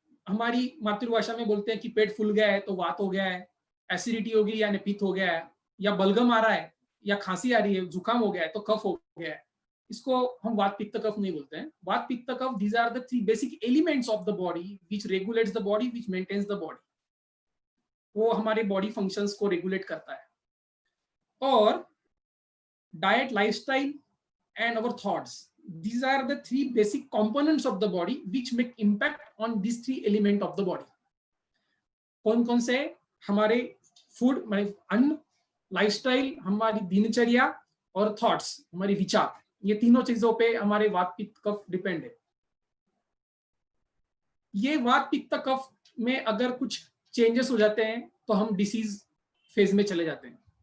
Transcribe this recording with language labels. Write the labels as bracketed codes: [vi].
[hi] हमारी मातृभाषा में बोलते हैं कि पेट फूल गया है तो वात हो गया है, एसिडिटी हो गई यानी पित्त हो गया है, या बलगम आ रहा है या खांसी आ रही है, जुकाम हो गया है तो कफ हो गया है। इसको हम वात पित्त कफ नहीं बोलते हैं। वात पित्त कफ, [en] These are the 3 basic elements of the body which regulates the body, which maintains the body. [hi] वो हमारे बॉडी फंक्शंस को रेगुलेट करता है। और diet, lifestyle [en] and our thoughts, these are the 3 basic components of the body which make impact on these 3 element of the body. [hi] कौन कौन से? हमारे फूड, हमारे अन्न, लाइफस्टाइल, हमारी दिनचर्या, और थॉट्स, हमारी विचार, ये तीनों चीजों पे हमारे वात पित्त कफ डिपेंड है। ये वात पित्त कफ में अगर कुछ चेंजेस हो जाते हैं तो हम डिसीज फेज में चले जाते हैं।